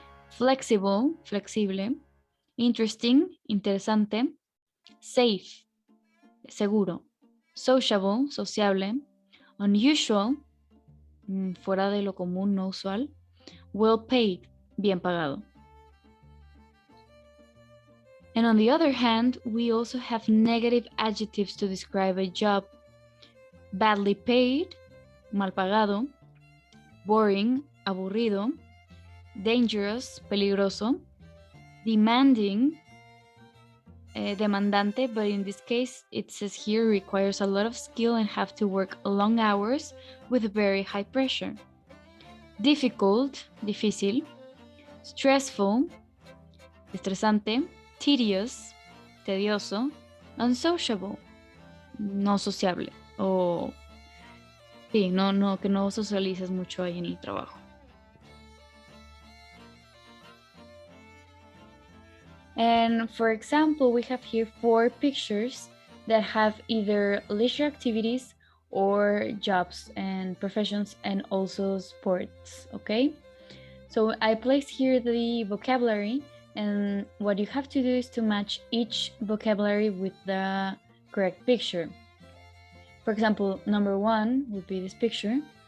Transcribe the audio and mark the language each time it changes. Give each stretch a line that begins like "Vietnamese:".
English: Flexible, flexible. Interesting,
Spanish: interesante.
English: Safe,
Spanish: seguro.
English: Sociable, sociable. Unusual,
Spanish: fuera de lo común, no usual.
English: Well paid,
Spanish: bien pagado.
English: And on the other hand, we also have negative adjectives to describe a job. Badly paid,
Spanish: mal pagado.
English: Boring,
Spanish: aburrido.
English: Dangerous,
Spanish: peligroso.
English: Demanding,
Spanish: demandante,
English: but in this case, it says here requires a lot of skill and have to work long hours with very high pressure. Difficult,
Spanish: difícil.
English: Stressful,
Spanish: estresante.
English: Tedious,
Spanish: tedioso.
English: Unsociable,
Spanish: no sociable. O sí, que no socializas mucho ahí en el trabajo.
English: And for example, we have here 4 pictures that have either leisure activities or jobs and professions and also sports, okay? So I placed here the vocabulary, and what you have to do is to match each vocabulary with the correct picture. For example, number 1 would be this picture.